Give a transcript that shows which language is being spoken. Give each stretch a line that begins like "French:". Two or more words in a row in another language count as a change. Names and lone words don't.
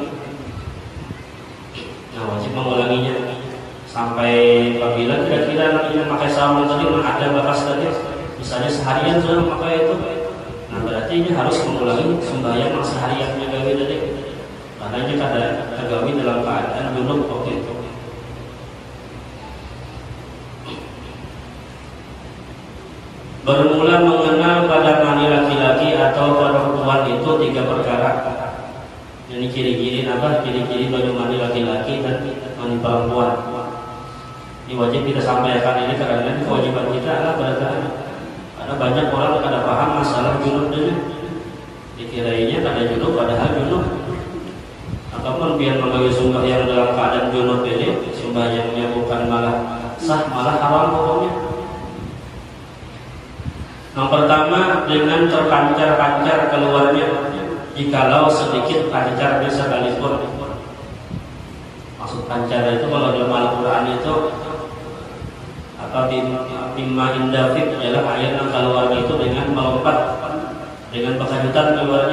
Banjar: Nah, wajib mengulanginya sampai apabila kira-kira yang pakai sarung tadi ada bekas tadi, misalnya seharian sudah memakai itu, nah berarti ini harus mengulangi sembahyang seharian gawi tadi, karena ini kada tergawi dalam keadaan junub waktu itu. Bermula mengenal pada mani laki-laki atau perempuan itu 3 perkara. Ini ciri-ciri apa? Ciri-ciri baju mani laki-laki dan mani perempuan. Ini wajib kita sampaikan ini karena ini kewajiban kita adalah berarti. Karena banyak orang yang kada paham masalah junub ini. Dikirainya kada junub padahal junub. Ataupun biar membagi sembahyang dalam keadaan junub ini, sembahyangnya bukan malah sah, malah haram hukumnya. Yang pertama, dengan terpancar-pancar keluarnya, jikalau sedikit pancarnya sekalipun. Maksud pancar itu kalau dalam Al-Quran itu apa,
Arabic: بماء دافق
Banjar: adalah ayat yang keluar itu dengan melompat dengan berkejutan keluarnya.